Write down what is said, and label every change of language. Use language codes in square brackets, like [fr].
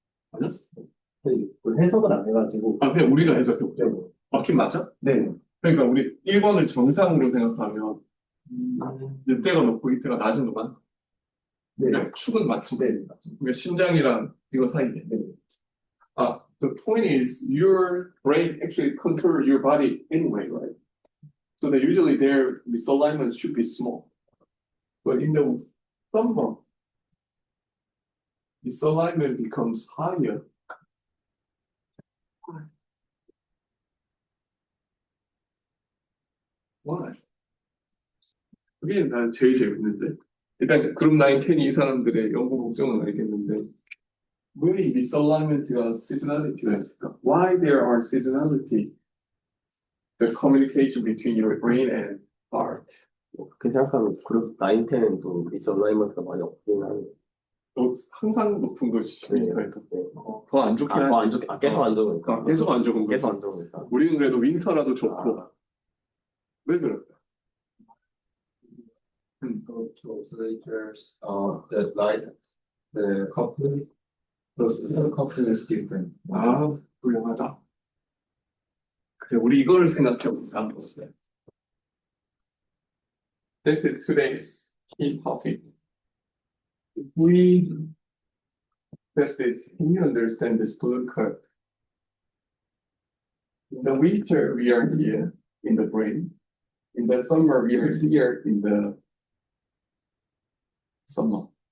[ko] 맞았어? 해석은 안 해가지고. 아, 그냥 우리가 해석해보자. 네. 맞긴 맞아? 네. 그러니까 우리 1번을 정상으로 생각하면 이때가 높고 이때가 낮은 동안 네. 그냥 축은 맞지? 네. 그러니까 심장이랑 이거 사이에. 네. [en] The point is your brain actually control your body anyway, right? So that usually their misalignment should be small. But in the summer, misalignment becomes higher. Why? [ko] 그게 난 제일 재밌는데. 일단 그룹 9, 10이 이 사람들의 연구 목적은 알겠는데 왜 이 misalignment가 seasonality가 있을까? [en] Why there are seasonality? The communication between your brain and heart. [ko] 그렇게 생각하면 그룹 9, 10도 미스얼라이먼트가 많이 없긴 하네. 항상 높은 것이 네. 더 안 좋긴 더 안 하지. 좋게, 계속 안 좋으니까. 계속 안 좋은 거지. 계속 안 좋으니까. 우리는 그래도 윈터라도 좋고. 왜 그럴까? [en] So there's that light, the coupling, the coupling is different. [ko] 아, 훌륭하다. 그래, 우리 이걸 생각해보자. [en] This is today's key topic. If we test it, can you understand this blue curve? In the winter, we are here in the brain. In the summer, we are here in the summer.